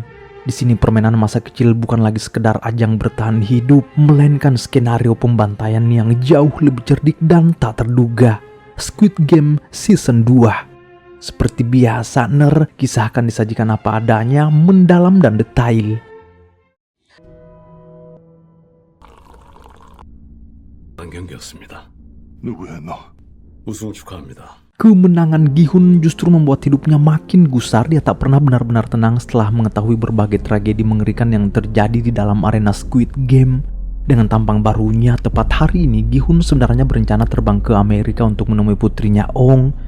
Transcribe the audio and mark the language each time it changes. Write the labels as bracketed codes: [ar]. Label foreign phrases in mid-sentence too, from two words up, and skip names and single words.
[id] Di sini permainan masa kecil bukan lagi sekedar ajang bertahan hidup, melainkan skenario pembantaian yang jauh lebih cerdik dan tak terduga. Squid Game Season 2. Seperti biasa, kisah akan disajikan apa adanya, mendalam dan detail. [ko] 경기였습니다. 누구야 너? 우승 축하합니다. [id] Kemenangan Gi-hun justru membuat hidupnya makin gusar. Dia tak pernah benar-benar tenang setelah mengetahui berbagai tragedi mengerikan yang terjadi di dalam arena Squid Game. Dengan tampang barunya, tepat hari ini Gi-hun sebenarnya berencana terbang ke Amerika untuk menemui putrinya Ong.